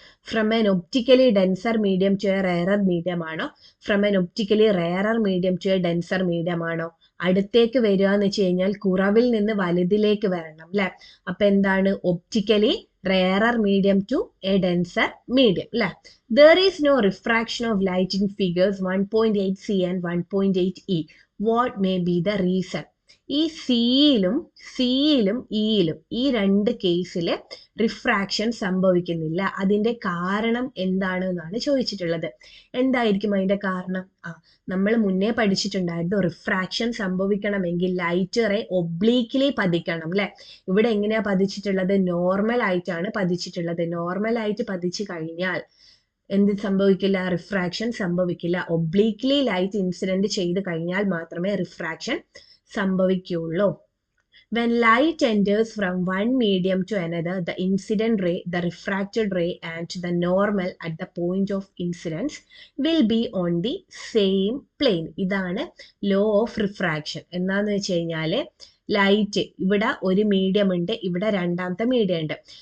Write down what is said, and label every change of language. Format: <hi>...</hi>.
<en>From an optically denser medium to a rarer medium ആണോ? From an optically rarer medium to a denser medium ആണോ?</en> <ml>അടുത്തേക്ക് വരിക എന്ന് വെച്ച് കഴിഞ്ഞാൽ കുറവിൽ നിന്ന് വലുതിലേക്ക് വരണം അല്ലെ. അപ്പൊ എന്താണ്?</ml> <en>Optically rarer medium to a denser medium അല്ലെ. There is no refraction of light in figures 1.8c and 1.8e. What may be the reason?</en> <ml>ഈ സിയിലും ഇയിലും ഈ രണ്ട് കേസില് റിഫ്രാക്ഷൻ സംഭവിക്കുന്നില്ല. അതിന്റെ കാരണം എന്താണ് എന്നാണ് ചോദിച്ചിട്ടുള്ളത്. എന്തായിരിക്കും അതിന്റെ കാരണം? നമ്മൾ മുന്നേ പഠിച്ചിട്ടുണ്ടായിരുന്നു, റിഫ്രാക്ഷൻ സംഭവിക്കണമെങ്കിൽ ലൈറ്റ് റേ ഒബ്ലീക്ലി പതിക്കണം അല്ലെ. ഇവിടെ എങ്ങനെയാ പതിച്ചിട്ടുള്ളത്? നോർമൽ ആയിട്ടാണ് പതിച്ചിട്ടുള്ളത്. നോർമൽ ആയിട്ട് പതിച്ചു കഴിഞ്ഞാൽ എന്ത് സംഭവിക്കില്ല? റിഫ്രാക്ഷൻ സംഭവിക്കില്ല. ഒബ്ലീക്ലി ലൈറ്റ് ഇൻസിഡന്റ് ചെയ്ത് കഴിഞ്ഞാൽ മാത്രമേ refraction സംഭവിക്കുള്ളൂ.</ml> <en>When light enters from one medium to another, the incident ray, the refracted ray and the normal at the point of incidence will be on the same plane.</en> <ml>ഇതാണ് law of refraction. എന്താന്ന് വെച്ച് കഴിഞ്ഞാല് light ഇവിടെ ഒരു medium ഉണ്ട്, ഇവിടെ രണ്ടാമത്തെ medium ഉണ്ട്.</ml>